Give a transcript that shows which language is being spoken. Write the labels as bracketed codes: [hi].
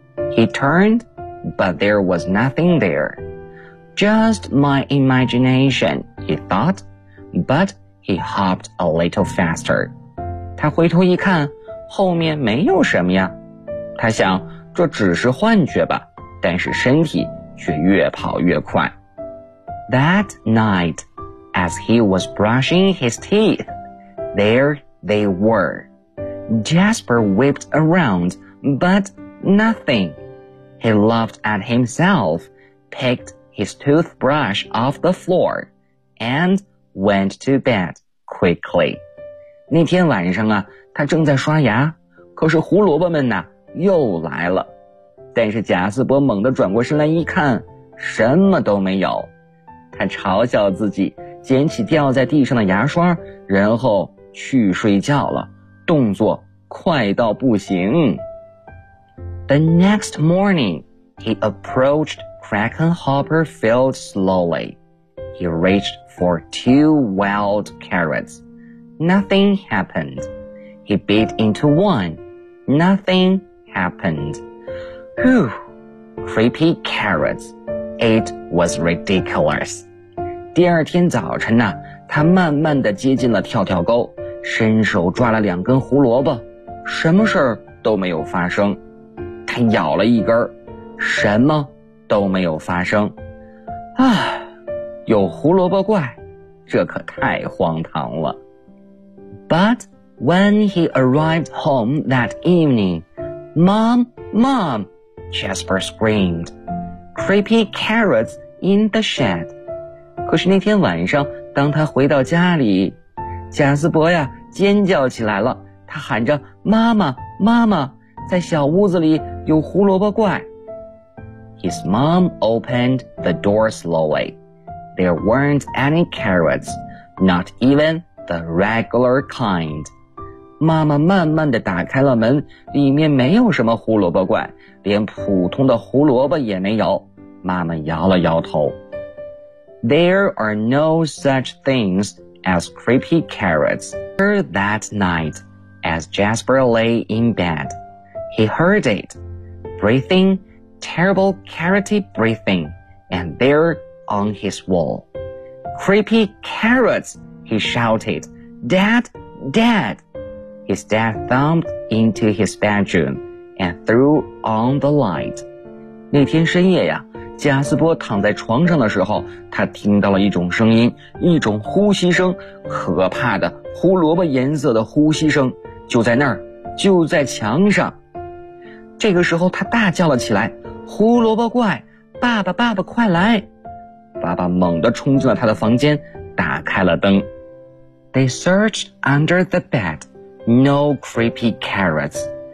[en] He turned, but there was nothing there. Just my imagination, he thought, but he hopped a little faster. [zh] 他回头一看，后面没有什么呀。他想，这只是幻觉吧，但是身体却越跑越快。 [en] That night, as he was brushing his teeth, there they were. Jasper whipped around, but nothing. He laughed at himself, pickedhis toothbrush off the floor, and went to bed quickly. [zh] 那天晚上啊，他正在刷牙，可是胡萝卜们呢，又来了。但是贾斯伯猛地转过身来一看，什么都没有。他嘲笑自己，捡起掉在地上的牙刷，然后去睡觉了，动作快到不行。 [en] The next morning, he approached Crackenhopper Field slowly. He reached for two wild carrots. Nothing happened. He bit into one. Nothing happened. Whew! Creepy carrots. It was ridiculous. [zh] 第二天早晨呢，他慢慢地接近了跳跳沟，伸手抓了两根胡萝卜，什么事都没有发生。他咬了一根，什么都没有发生。啊，有胡萝卜怪，这可太荒唐了。 [en] But when he arrived home that evening, Mom, Mom, Jasper screamed. Creepy carrots in the shed. [zh] 可是那天晚上，当他回到家里，贾斯伯呀尖叫起来了，他喊着妈妈妈妈，在小屋子里有胡萝卜怪。 [en] His mom opened the door slowly. There weren't any carrots, not even the regular kind. [zh] 妈妈慢慢地打开了门，里面没有什么胡萝卜怪，连普通的胡萝卜也没有。妈妈摇了摇头。 [en] There are no such things as creepy carrots. That night, as Jasper lay in bed, he heard it. Breathing, terrible carroty breathing, and there on his wall. Creepy carrots, he shouted. Dad, Dad! His dad thumped into his bedroom and threw on the light. [zh] 那天深夜呀，贾斯伯躺在床上的时候，他听到了一种声音，一种呼吸声，可怕的胡萝卜颜色的呼吸声，就在那儿，就在墙上。这个时候他大叫了起来，胡萝卜怪，爸爸爸爸快来。爸爸猛地冲进了他的房间，打开了灯。 [en] They searched under the bed, no creepy carrots.